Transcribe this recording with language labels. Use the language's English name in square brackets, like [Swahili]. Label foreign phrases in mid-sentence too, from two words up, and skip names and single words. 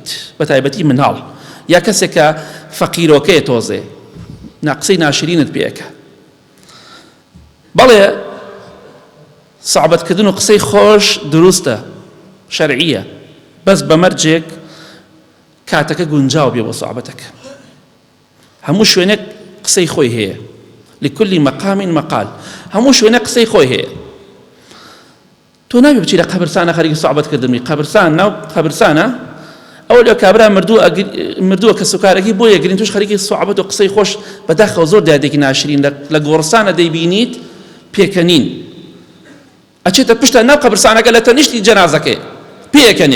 [Central Kurdish] بەتایبەتی مناڵ یا کەسێکە فەقیرۆکەیە تۆزێ، قسەی ناشرینت پێەکە. بەڵێ سوعبەتکردن و قسەی خۆش دروستە، شەرعیە، بەس بەمەرجێک کاتەکە گونجاو بێ بۆ سوعبەتەکە. هەموو شوێنێک قسەی خۆی هەیە، [Arabic] لكل مقام مقال، [Central Kurdish] هەموو شوێنە قسەی خۆی هەیە. تۆ ناوی بچی لە قەبرستانە خەریکی سوعبەتکردنی، قەبرستان ناو قەبرستانە ئەو لە کابرا مردووە کە سوکارەکەی بۆ یەگرین، توش خەریکی سوعبەت و قسەی خۆش بەداخەوە زۆر دادێکی ناشرین لە گۆڕستانە دەیبینیت پێکەنین، ئەچێتە پشتە ناو قەبرستانەکە لە تەنیشتی جەنازەکەی پێکەنێت.